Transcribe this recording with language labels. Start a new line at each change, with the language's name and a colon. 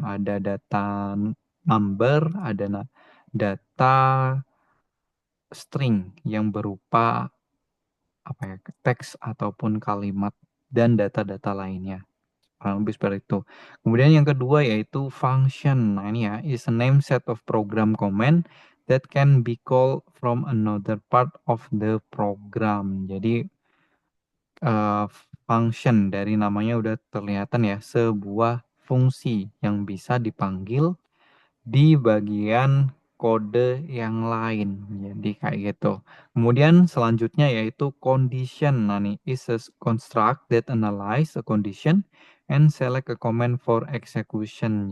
Indonesian: Ada data number, ada data string yang berupa apa ya, teks ataupun kalimat dan data-data lainnya. Kurang lebih seperti itu. Kemudian yang kedua yaitu function. Nah ini ya,
English: is a name set of program command that can be called from another part of the program.
Indonesian: Jadi uh, function dari namanya udah terlihatan ya, sebuah fungsi yang bisa dipanggil di bagian kode yang lain. Jadi kayak gitu. Kemudian selanjutnya yaitu condition. Nah nih,
English: is a construct that analyze a condition and select a command for execution.